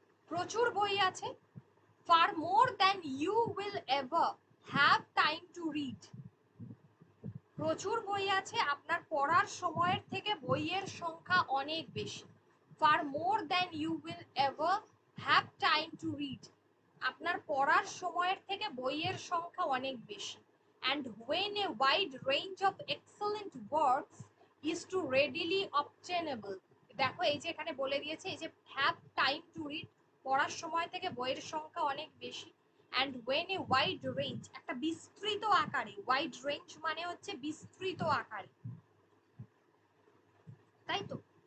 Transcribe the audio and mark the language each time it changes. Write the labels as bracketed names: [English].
[Bangla] প্রচুর বই আছে, [English] far more than you will ever have time to read, [Bangla] প্রচুর বই আছে, আপনার পড়ার সময়ের থেকে বইয়ের সংখ্যা অনেক বেশি। [English] far more than you will ever have time to read, [Bangla] আপনার পড়ার সময়ের থেকে বইয়ের সংখ্যা অনেক বেশি। [English] and when a wide range of excellent works is to readily obtainable, [Bangla] দেখো এই যে এখানে বলে দিয়েছে, এই যে [English] have time to read, [Bangla] পড়ার সময় থেকে বইয়ের সংখ্যা অনেক বেশি, [English] and when a wide range, [Bangla] একটা বিস্তৃত আকারে, wide range মানে হচ্ছে বিস্তৃত আকারে, তাই তো।